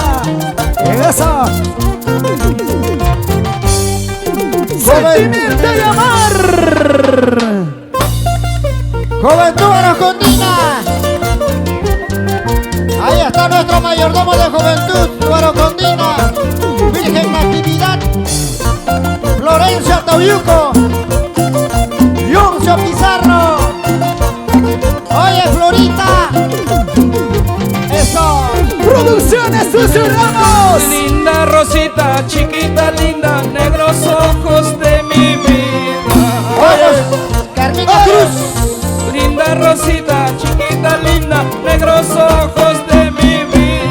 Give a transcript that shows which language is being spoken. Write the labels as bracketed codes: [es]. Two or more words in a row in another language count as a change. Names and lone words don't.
[es] Eso. Sentimiento de amar. Juventud Aracondina. Ahí está nuestro mayordomo de Juventud Aracondina. Virgen Natividad. Florencio Tobiuco. Yuncio Pizarro. Oye, Florita. Eso. Producciones Susurramos. Linda Rosita, chiquita linda, negros ojos de mi vida. Oye, Carmita Cruz. Linda Rosita, chiquita linda, negros ojos de mi vida.